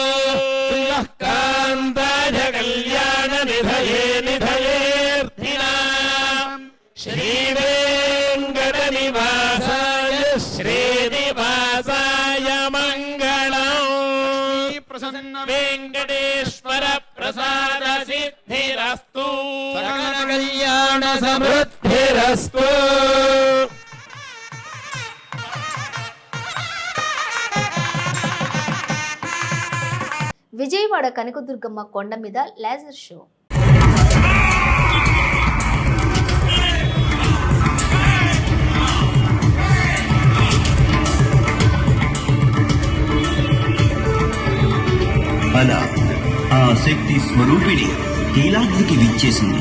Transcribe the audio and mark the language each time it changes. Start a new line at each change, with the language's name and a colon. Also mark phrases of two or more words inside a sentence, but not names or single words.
Sanskrit: कान्ताय कल्याणनिधये निधयेऽर्थिनाम् श्रीवेङ्कटनिवासाय श्रीनिवासाय मङ्गलम् प्रसन्न वेङ्कटेश्वर प्रसाद सिद्धिरस्तु सकल कल्याण समृद्धिरस्तु
Telugu: విజయవాడ కనకదుర్గమ్మ కొండ మీద లేజర్ షో. అలా ఆ శక్తి స్వరూపిణి కీలాద్రికి విచ్చేసింది.